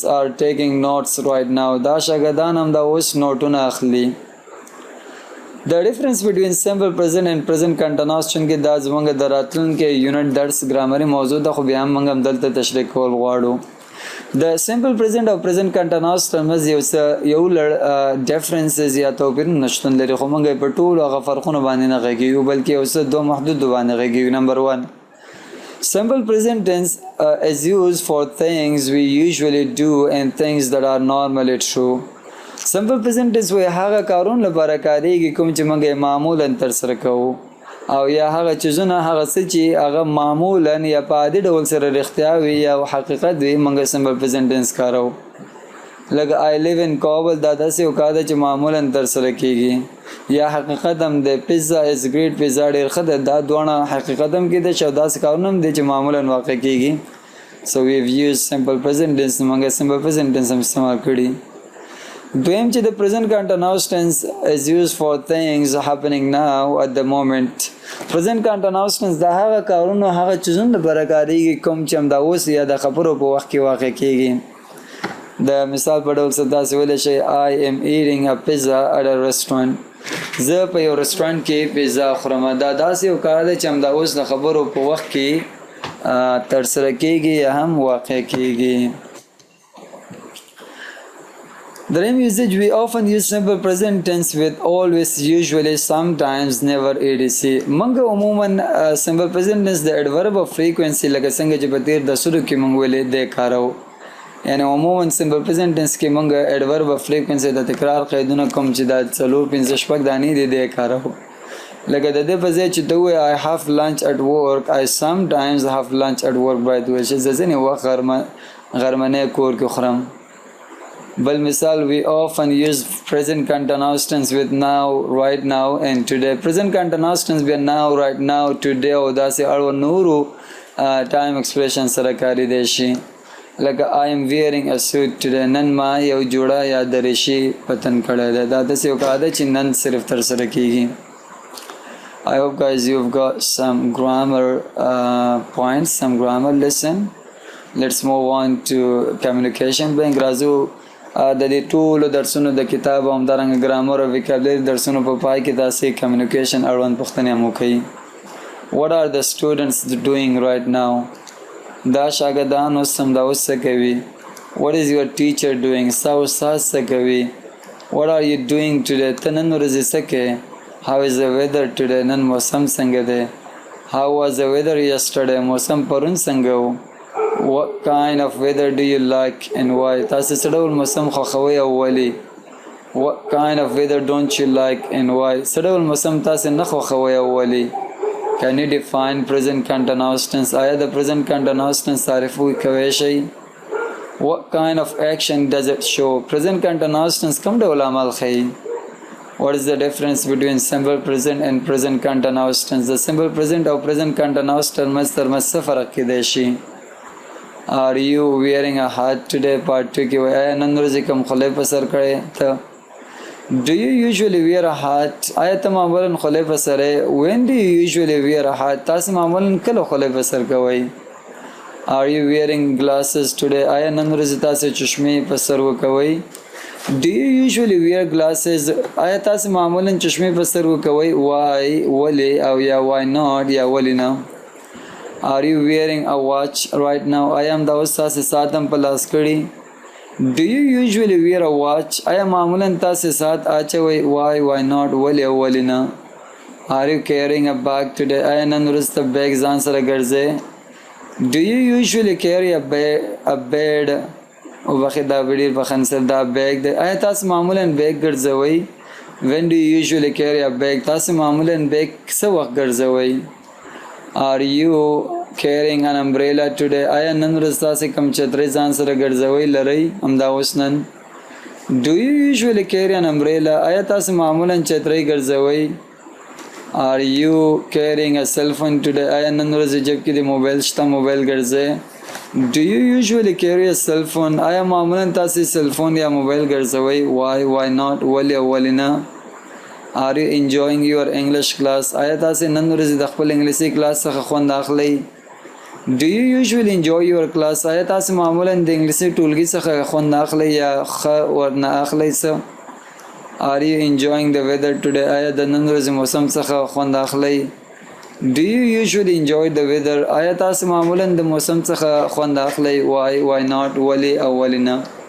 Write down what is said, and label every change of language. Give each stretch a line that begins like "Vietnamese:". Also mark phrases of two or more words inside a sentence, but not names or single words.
English: are taking notes right now
Pashto: دا شاګردان هم دا اوس نوټونه اخلي
English: the difference between simple present and present continuous چونکې
Pashto: دا زموږ د راتلونکي یونټ درس ګرامري موضوع ده خو بیا هم موږ هم دلته تشریح کول غواړو د
English: simple present
Pashto: او
English: present continuous
Pashto: ترمنځ یو لړ ډیفرنسز یا توپیرونه شتون لري خو موږ په ټولو هغه فرقونه باندې نه غږیږو بلکې یو څه دوه محدود باندې غږیږو نمبر 1
English: simple present tense is used for things we usually do and things that are normally true simple present tense
Pashto: وایي هغه کارونه لپاره کاریږي کوم چې موږ معمولا ترسره کوو او یا هغه چیزونه هغه څه چې هغه معمولا یا په عادي ډول سره رښتیا وي یا حقیقت وي موږ
English: simple present tense
Pashto: کاروو لکه
English: I live in
Pashto: Kabul دا داسې یو کار دی چې معمولا ترسره کیږي یا حقیقت هم د
English: pizza is great pizza
Pashto: ډېر ښه ده دا دواړه حقیقت هم کېدای شي او داسې کارونه هم دي چې معمولا واقع کیږي
English: so we've used simple present tense موږ simple present tense
Pashto: هم استعمال کړي دویم چې د
English: present continuous tense is used for things happening now at the moment present continuous tense
Pashto: دا هغه کارونه هغه چیزونه لپاره کاریږي کوم چې همدا اوس یا د خبرو په وخت کې واقع کیږي د مثال په ډول څه داسې ویلی شي
English: I am eating a pizza at a restaurant
Pashto: زه په یو رستورانټ کې پیزا خورم دا داسې یو کار دی چې همدا اوس د خبرو په وخت کې ترسره کیږي یا هم واقع کیږي
English: دریم usage we often use simple present tense with always usually sometimes never etc
Pashto: موږ عموما
English: simple present tense د adverb of frequency
Pashto: لکه څنګه چې په تیر درسونو کې موږ ویلې دی کاروو یعنی عموما
English: simple present tense
Pashto: کې موږ
English: adverb of frequency
Pashto: د تکرار قیدونه کوم چې د 4 5 6 دانې دی کاروو لکه د دې په ځای چې ته وایې
English: I have lunch at work I sometimes have lunch at work
Pashto: باید وایې چې زه ځینې وخت غرمنۍ کور کې خورم بل مثال
English: we often use present continuous tense with now right now and today present continuous tense
Pashto: بیا
English: now right now today
Pashto: او داسې اړو نورو
English: time expression
Pashto: سره کاری دی شي لکه
English: I am wearing a suit today
Pashto: نن ما یو جوړه یا دریشي پتن کړی دی دا داسې یو کار دی چې نن صرف ترسره کیږي
English: I hope guys you've got some grammar points some grammar lesson let's move on to communication bank
Pashto: راځو د دې ټولو درسونو د کتاب او همدارنګه ګرامر او وکابلري درسونو په پای کې داسې کمیونیکیشن اړوند پوښتنې هم وکړي
English: What are the students doing right now
Pashto: دا شاګردان اوس همدا اوس څه کوي What
English: is your teacher doing
Pashto: ستا استاد څه کوي
English: What are you doing today
Pashto: ته نن ورځې څه کوې
English: How is the weather today
Pashto: نن موسم څنګه دی
English: How was the weather yesterday
Pashto: موسم پرون څنګه و
English: What kind of weather do you like and why
Pashto: تاسو څه ډول موسم خوښوئ او
English: ولې What kind of weather don't you like and why
Pashto: څه ډول موسم تاسو نه خوښوئ او ولې
English: Can you define present continuous tense
Pashto: آیا د
English: present continuous tense
Pashto: تعریف کولی شئ
English: What kind of action does it show present continuous tense
Pashto: کوم ډول عمل ښیي
English: What is the difference between simple present and present continuous tense د simple present او present continuous
Pashto: ترمنځ څه فرق کیدای شي
English: Are you wearing a hat today part 2
Pashto: کې وایي آیا نن ورځې کوم خولۍ په سر کړې ته
English: Do you usually wear a hat
Pashto: آیا ته معمولا خولۍ په سر
English: When do you usually wear a hat
Pashto: تاسو معمولا کله خولۍ په سر کوئ
English: Are you wearing glasses today
Pashto: آیا نن ورځې تاسو چشمې په سر وکوئ
English: Do you usually wear glasses
Pashto: آیا تاسو معمولا چشمې په سر وکوئ Why ولې او یا
English: why not
Pashto: یا ولې نه
English: Are you wearing a watch right now
Pashto: آیا همدا اوس تاسو ساعت هم په لاس کړي
English: Do you usually wear a watch
Pashto: آیا معمولا تاسو ساعت اچوئ
English: Why not
Pashto: ولې او ولې نه
English: Are you carrying a bag today
Pashto: آیا نن ورځ ته بیگ ځان سره ګرځئ
English: Do you usually carry a bed
Pashto: او بخې دا ډېر بخښنه سره دا بیگ دی آیا تاسو معمولا بیگ ګرځوئ
English: When do you usually carry a bag
Pashto: تاسو معمولا بیگ څه وخت ګرځوئ
English: Are you carrying an umbrella today
Pashto: آیا نن ورځ تاسو کوم چترۍ ځان سره ګرځوئ لرئ همدا اوس نن
English: Do you usually carry an umbrella
Pashto: آیا تاسو معمولا چترۍ ګرځوئ
English: Are you carrying a cell phone today
Pashto: آیا نن ورځ جیب کې د موبایل شته موبایل ګرځئ
English: Do you usually carry a cell phone
Pashto: آیا معمولا تاسو
English: cell phone
Pashto: یا موبایل ګرځوئ
English: Why not
Pashto: ولې او ولې نه
English: Are you enjoying your English class
Pashto: آیا تاسو نن ورځ د خپل انګلیسي کلاس څخه خوند اخلئ
English: Do you usually enjoy your class
Pashto: آیا تاسو معمولا د انګلیسي ټولګي څخه خوند اخلئ یا ښه ورنه اخلئ څه
English: Are you enjoying the weather today
Pashto: آیا د نن ورځې موسم څخه خوند اخلئ
English: Do you usually enjoy the weather
Pashto: آیا تاسو معمولا د موسم څخه خوند اخلئ
English: Why not
Pashto: ولې او ولې نه